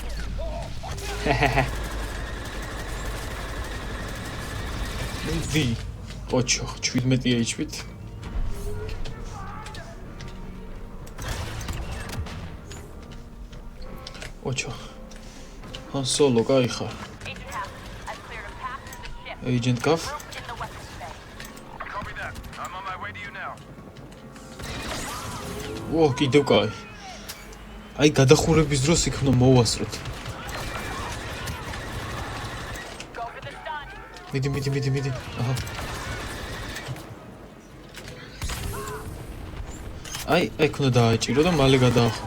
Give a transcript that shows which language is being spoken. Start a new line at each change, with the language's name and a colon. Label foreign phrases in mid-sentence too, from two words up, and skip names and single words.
Georgian: მოდი. ოჩო, 17 HP-ით. ოჩო. Han Solo კაი ხარ.
English: Agent Gaff. Copy that. I'm on my way to you now.
Georgian: კიდევ კაი. აი გადახურების დროს იქ უნდა მოვასწროთ. მიდი. აჰა. აი იქ უნდა დააჭირო და მალე გადაახო.